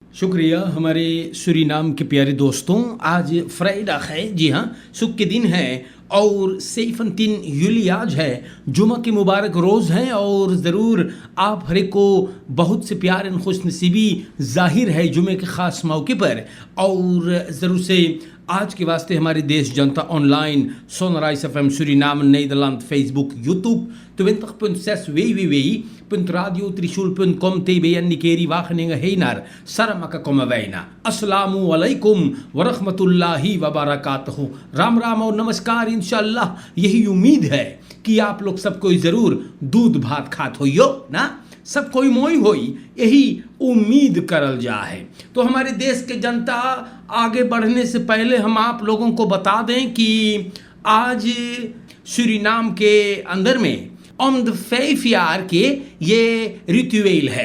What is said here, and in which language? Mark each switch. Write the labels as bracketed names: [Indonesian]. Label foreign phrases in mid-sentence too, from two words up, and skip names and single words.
[Hindi] शुक्रिया हमारे सूरीनाम के प्यारे दोस्तों। आज फ्राइडे है, जी हाँ, सुख के दिन है और सैफुद्दीन यूली आज है, जुमा की मुबारक रोज़ है और ज़रूर आप हर एक को बहुत से प्यार और खुशनसीबी जाहिर है जुमे के ख़ास मौके पर। और ज़रूर से आज के वास्ते हमारे देश जनता ऑनलाइन Sonrise FM Suriname Nederland Facebook YouTube 20.6 www.radiotrishul.com TBN Nikeri Wageningen Heinar Saramaka Komavena [Arabic] السلام عليكم ورحمة الله وبركاته. [Hindi] राम राम और नमस्कार। इंशाअल्लाह यही उम्मीद है कि आप लोग सब कोई ज़रूर दूध भात खात होइयो ना, सब कोई मोई होई, यही उम्मीद करल जा है। तो हमारे देश के जनता आगे बढ़ने से पहले हम आप लोगों को बता दें कि आज सूरीनाम के अंदर में [English] on the 5 year [Hindi] के ये रिचुअल है।